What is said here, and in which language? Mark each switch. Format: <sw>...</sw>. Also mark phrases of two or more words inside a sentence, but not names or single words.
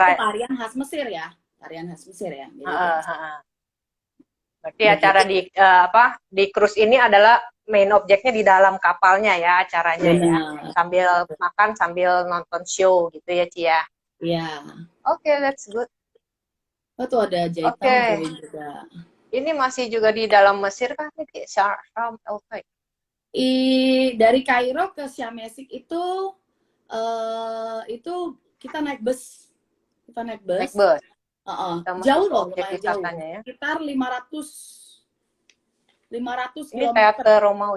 <id>tarian khas Mesir ya. Tarian khas Mesir ya. Jadi, berarti acara di cruise ini adalah main objeknya di dalam kapalnya ya acaranya ya. Sambil makan sambil nonton show gitu ya Ci ya. Iya. Oke,</id> <en>that's good.</en> <id>Oh, tuh ada jahitan juga. Ini masih juga di dalam Mesir kan? Sharm el Sheikh. Dari Kairo ke Sharm el Sheikh itu kita naik bus. Kita naik bus. Naik bus. Jauh loh, lumayan jauh. Ya. Sekitar 500 Ini km. Teater Romawi.</id>